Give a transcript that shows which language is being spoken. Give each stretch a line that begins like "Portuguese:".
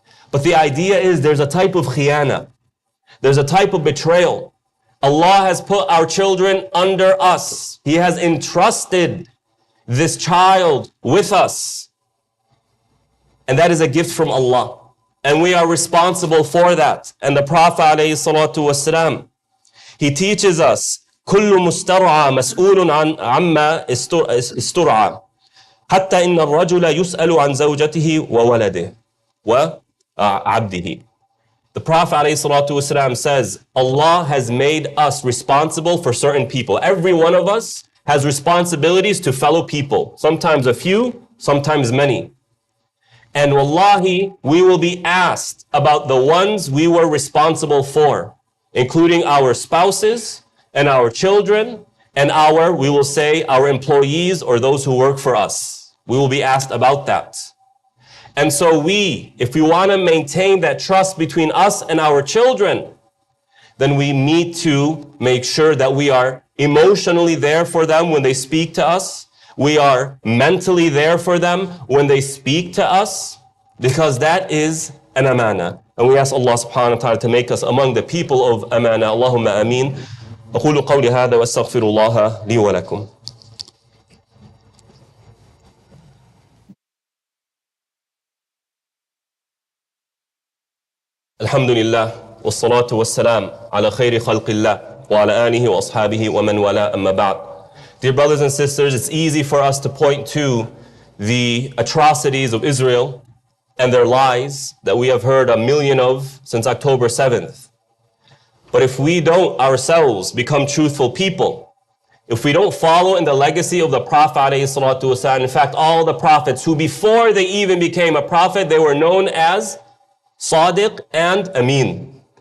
English: But the idea is there's a type of khiyana. There's a type of betrayal. Allah has put our children under us. He has entrusted this child with us. And that is a gift from Allah. And we are responsible for that.
Arabic: And the Prophet ﷺ, he teaches us, كل مسترعى مسؤول عما استرعى حتى إن الرجل يسأل عن زوجته وولده وعبده.
English: The Prophet ﷺ says, Allah has made us responsible for certain people. Every one of us has responsibilities to fellow people. Sometimes a few, sometimes many. And wallahi, we will be asked about the ones we were responsible for, including our spouses and our children and we will say, our employees or those who work for us. We will be asked about that. And so if we want to maintain that trust between us and our children, then we need to make sure that we are emotionally there for them when they speak to us. We are mentally there for them when they speak to us, because that is an amana. And we ask Allah subhanahu wa ta'ala to make us among the people of amana. Allahumma ameen.
Arabic: أقول قولي هذا وأستغفر الله لي ولكم. الحمد لله والصلاة والسلام على خير خلق الله وعلى آله وأصحابه ومن والاه أما بعد.
English: Dear brothers and sisters, it's easy for us to point to the atrocities of Israel and their lies that we have heard a million of since October 7th. But if we don't ourselves become truthful people, if we don't follow in the legacy of the Prophet ﷺ, in fact, all the prophets who before they even became a prophet, they were known as Sadiq and Amin.